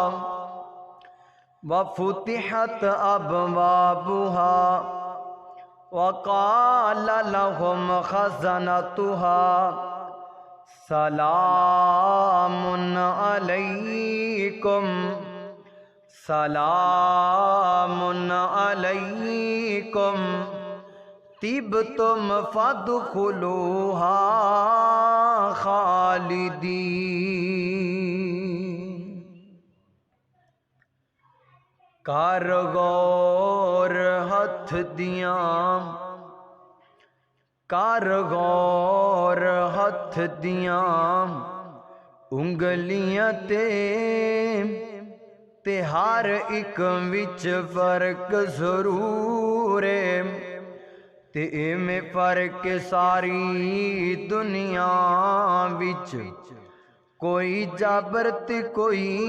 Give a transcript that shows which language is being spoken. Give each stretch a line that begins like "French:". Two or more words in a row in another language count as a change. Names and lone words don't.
Arabic: وفتحت أبوابها وقال لهم خزنتها سلام علیکم سلام علیکم طبتم فادخلوها خالدین۔
Punjabi: کر غور ہتھ دیاں، کر غور ہتھ دیاں انگلیاں تے ہر ایک وچ فرق ضرور ہے، تے میں فرق ساری دنیا وچ، کوئی جابر تے کوئی